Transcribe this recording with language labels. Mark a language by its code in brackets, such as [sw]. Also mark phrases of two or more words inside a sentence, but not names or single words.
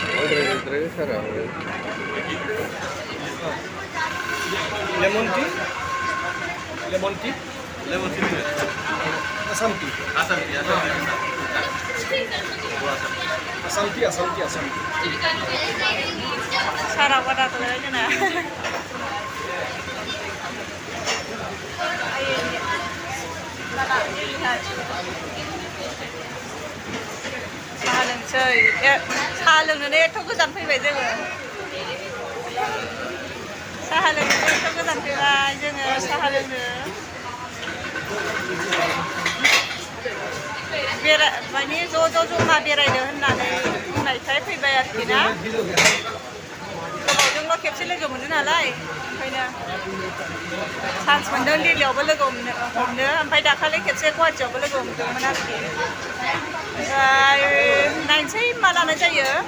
[en] lemon tea lemon tea lemon tea Assam tea Assam tea Assam tea Assam tea Assam tea [hi] सारा बड़ा तो है ना [brx] साहा लोंसै साहा लोंनोनो एथ' गोजान फैबाय जोङो साहा लोंनोनो एथ' गोजान फैबाय जोङो साहा लोंनो माने ज' जमा बेरायनो होननानै बुंनायखाय फैबाय आरोखि ना गोबावजोंल' खेबसे लोगो मोनो नालाय ओंखायनो चान्स मोनदों दिल्लीयावबो लोगो हमनो ओमफ्राय दाखालि खेबसे गुवाहाटियावबो लोगो हमदोंमोन आरोखि ओमफ्राय नायनोसै मा लानाय जायो